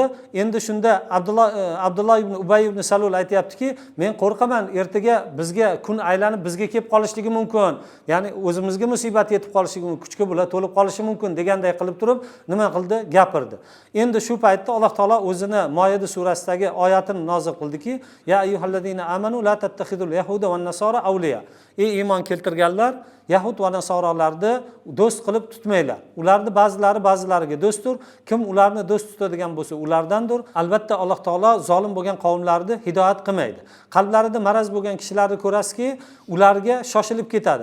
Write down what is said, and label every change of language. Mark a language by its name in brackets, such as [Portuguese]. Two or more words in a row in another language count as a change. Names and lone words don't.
[Uzbek] Endi shunda Abdulloh ibn Ubay ibn Salul aytayaptiki, "Men qo'rqaman, ertaga bizga kun aylanib bizga kelib qolishligi mumkin. Ya'ni o'zimizga musibat yetib qolishligi mumkin, kuchga bular to'lib qolishi mumkin" deganday qilib turib, nima qildi? Gapirdi. Endi shu paytda Alloh taolo o'zini Moida surasidagi oyatini nozil qildiki, [Arabic] "يا أيها الذين آمنوا لا تتخذوا اليهود والنصارى أولياء." [Uzbek] Ey iymon keltirganlar, Yahud va nasoralarni do'st qilib tutmanglar. Ularni ba'zilariga do'stdir. Kim ularni do'st tutadigan bo'lsa, ulardandir. Albatta Alloh taolo zolim bo'lgan qavmlarni hidoyat qilmaydi. Qalblarida maraz bo'lgan kishilarni ko'rasizki, ularga shoshilib ketadi.